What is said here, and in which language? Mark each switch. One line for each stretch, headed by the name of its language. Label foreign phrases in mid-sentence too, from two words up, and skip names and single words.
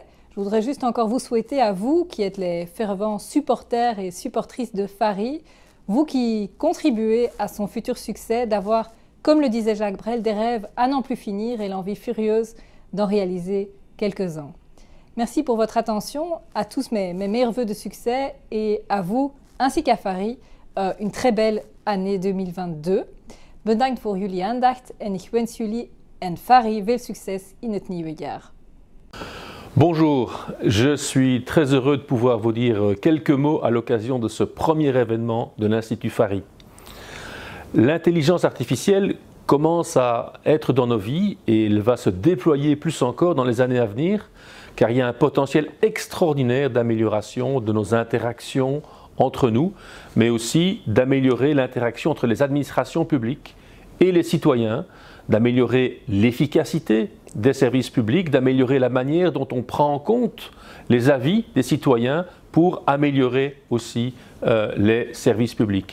French: Je voudrais juste encore vous souhaiter à vous qui êtes les fervents supporters et supportrices de FARI, vous qui contribuez à son futur succès, d'avoir, comme le disait Jacques Brel, des rêves à n'en plus finir et l'envie furieuse d'en réaliser quelques-uns. Merci pour votre attention, à tous mes meilleurs vœux de succès et à vous, ainsi qu'à FARI, une très belle année 2022.
Dutch: Bedankt voor jullie aandacht en ik wens jullie en FARI veel succes in het nieuwe jaar.
French: Bonjour, je suis très heureux de pouvoir vous dire quelques mots à l'occasion de ce premier événement de l'Institut FARI. L'intelligence artificielle commence à être dans nos vies et elle va se déployer plus encore dans les années à venir car il y a un potentiel extraordinaire d'amélioration de nos interactions entre nous, mais aussi d'améliorer l'interaction entre les administrations publiques et les citoyens, d'améliorer l'efficacité des services publics, d'améliorer la manière dont on prend en compte les avis des citoyens pour améliorer aussi les services publics.